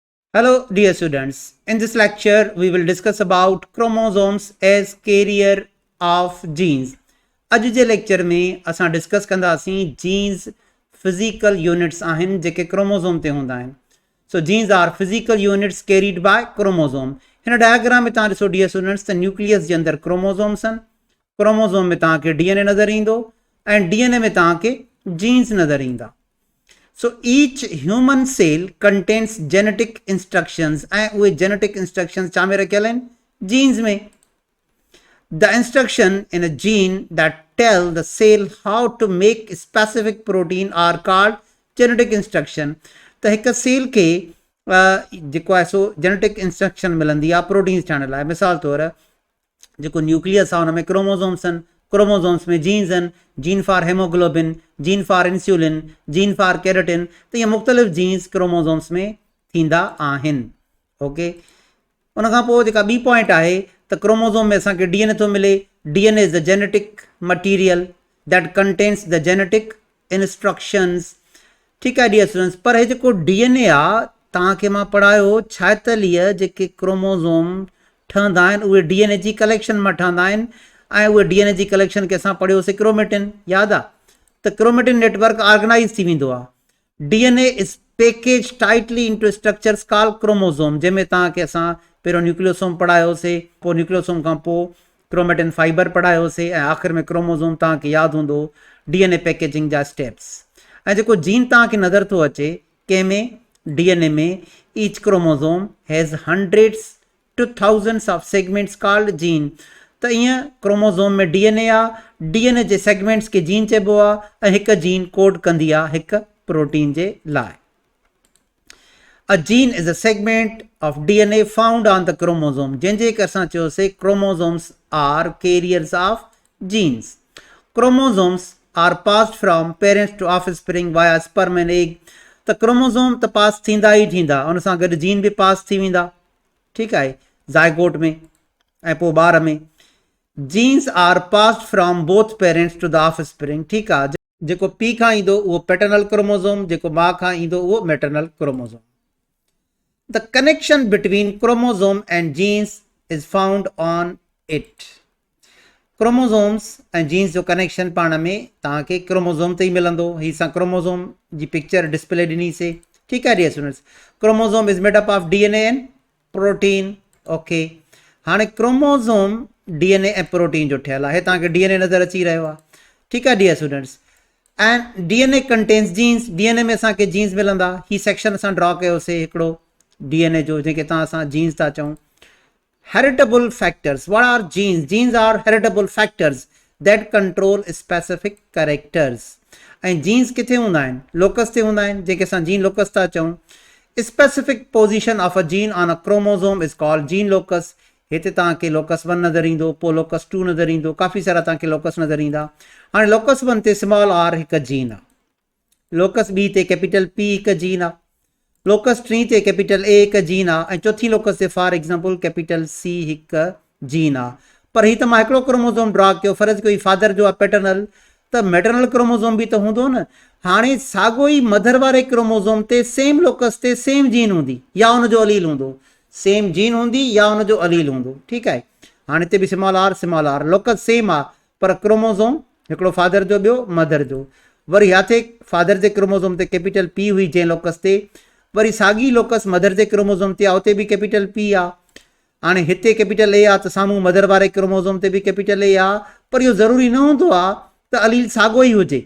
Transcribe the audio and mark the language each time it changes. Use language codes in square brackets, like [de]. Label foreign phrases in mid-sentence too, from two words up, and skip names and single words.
[en] Hello dear students, in this lecture we will discuss about chromosomes as carrier of genes. [sd] अॼु जे लेक्चर में असां डिस्कस कंदासीं [en] genes physical units [sd] आहिनि जेके क्रोमोज़ोम ते हूंदा आहिनि. [en] so genes are physical units carried by chromosome. [sd] हिन डायग्राम में तव्हां ॾिसो [en] dear students [sd] त न्यूक्लियस जे अंदरि क्रोमोज़ोम्स आहिनि. क्रोमोज़ोम में तव्हांखे डीएनए नज़र ईंदो ऐं डीएनए में तव्हांखे जीन्स नज़र ईंदा. [en] So each human cell contains genetic instructions and उहे genetic instructions [sd] छा में रखियल आहिनि? जीन्स में. [en] The instruction in a gene that tell the cell how to make specific protein are called genetic instruction. [sd] त हिकु सेल खे जेको आहे सो [en] genetic instruction [sd] मिलंदी आहे प्रोटीन्स ठाहिण लाइ. मिसाल तौरु जेको न्यूक्लियस आहे हुन में क्रोमोज़ोम्स आहिनि, क्रोमोज़ोम्स में जीन्स आहिनि, [en] gene for hemoglobin, gene for insulin, gene for keratin. [sd] त इहे मुख़्तलिफ़ जीन्स क्रोमोज़ोम्स में थींदा आहिनि. ओके, उन खां पोइ जेका ॿी पॉइंट आहे त क्रोमोज़ोम में असांखे डीएनए थो मिले. [en] DNA is the genetic material that contains the genetic instructions. [sd] ठीकु आहे [en] dear students, [sd] पर हे जेको डीएनए आहे तव्हांखे मां पढ़ायो 46 जेके क्रोमोज़ोम ठहंदा आहिनि उहे डीएनए जी कलेक्शन मां ठहंदा आहिनि ऐं उहे डीएनए जी कलेक्शन खे असां पढ़ियोसीं क्रोमेटिन. यादि आहे त [en] chromatin network organize [sd] थी वेंदो आहे. [en] DNA is package tightly into structures called chromosome, [sd] जंहिंमें तव्हांखे असां पहिरियों न्यूक्लियोसोम पढ़ायोसीं, पोइ न्यूक्लियोसोम खां पोइ [en] chromatin fiber [sd] पढ़ायोसीं ऐं आख़िर में क्रोमोज़ोम. तव्हांखे यादि हूंदो [en] DNA packaging [sd] जा स्टेप्स. ऐं जेको जीन तव्हांखे नज़र थो अचे कंहिंमें डीएनए में, [en] each chromosome has hundreds to thousands of segments called gene. [sd] त ईअं क्रोमोज़ोम में डीएनए आहे, डीएनए जे सेगमेंट्स खे जीन चइबो आहे ऐं हिकु जीन कोड कंदी आहे हिकु प्रोटीन जे लाइ. [en] A gene is a segment of DNA found on the chromosome. [sd] जंहिंजे करे असां चयोसीं [en] chromosomes are carriers of genes. Chromosomes are passed from parents to offspring via sperm and egg. [sd] त क्रोमोज़ोम त पास थींदा ई थींदा, उन सां गॾु जीन बि पास थी वेंदा. ठीकु आहे, ज़ाइगोट में ऐं पोइ ॿार में. [en] genes are passed from both parents to the offspring. [sd] ठीकु आहे, जेको पीउ खां ईंदो उहो [en] paternal chromosome, [sd] जेको माउ खां ईंदो उहो [en] maternal chromosome. The connection between chromosome and genes is found on it. [sd] क्रोमोज़ोम्स ऐं जीन्स जो कनेक्शन पाण में तव्हांखे क्रोमोज़ोम ते ई मिलंदो. हीअ असां क्रोमोज़ोम जी [en] picture display [sd] ॾिनीसीं. ठीकु आहे [en] dear students, chromosome is made up of DNA and protein. ओके, [sd] हाणे क्रोमोज़ोम डीएनए ऐं प्रोटीन जो ठहियलु आहे. तव्हांखे डीएनए नज़र अची रहियो आहे. ठीकु आहे [en] dear students, and DNA contains genes. [sd] डीएनए में असांखे जीन्स मिलंदा. हीअ सेक्शन असां ड्रॉ कयोसीं हिकिड़ो डीएनए जो, जंहिंखे तव्हां असां जीन्स था चऊं. [en] heritable factors. What are genes? genes are heritable factors that control specific characters. [sd] ऐं जीन्स किथे हूंदा आहिनि? लोकस ते हूंदा आहिनि, जंहिंखे असां [en] gene locus [sd] था चऊं. [en] specific position of a gene on a chromosome is called gene locus. [sd] हिते तव्हांखे लोकस 1 नज़र ईंदो, पोइ लोकस 2 नज़र ईंदो, काफ़ी सारा तव्हांखे लोकस नज़र ईंदा. हाणे लोकस 1 ते [en] small R [sd] हिकु जीन आहे, लोकस 2 ते [en] capital P [sd] हिकु जीन आहे, लोकस 3 ते [en] capital A [sd] हिकु जीन आहे, ऐं चौथी लोकस ते [en] for example capital C [sd] हिकु जीन आहे. पर हीअ त मां हिकिड़ो क्रोमोज़ोम ड्रॉ कयो, फ़र्ज़ु कोई फादर जो आहे पैटर्नल, त [en] maternal chromosome [sd] बि त हूंदो न. हाणे साॻियो ई मदर वारे क्रोमोज़ोम ते [en] same locus [sd] ते [en] same gene [sd] हूंदी या हुनजो अलील हूंदो, [en] same gene [sd] हूंदी या हुनजो अलील हूंदो. ठीकु आहे, हाणे हिते बि [en] small R locus same [sd] आहे पर क्रोमोज़ोम हिकिड़ो फादर जो ॿियो मदर जो. वरी याथे फादर जे क्रोमोज़ोम ते [en] capital P [sd] हुई जंहिं लोकस ते, वरी साॻी लोकस मदर जे क्रोमोज़ोम ते आहे, उते बि [en] capital P [sd] आहे. हाणे हिते [en] capital A [sd] आहे त साम्हूं मदर वारे क्रोमोज़ोम ते बि [en] capital A [sd] आहे. पर इहो ज़रूरी न हूंदो आहे त अलील साॻियो ई हुजे.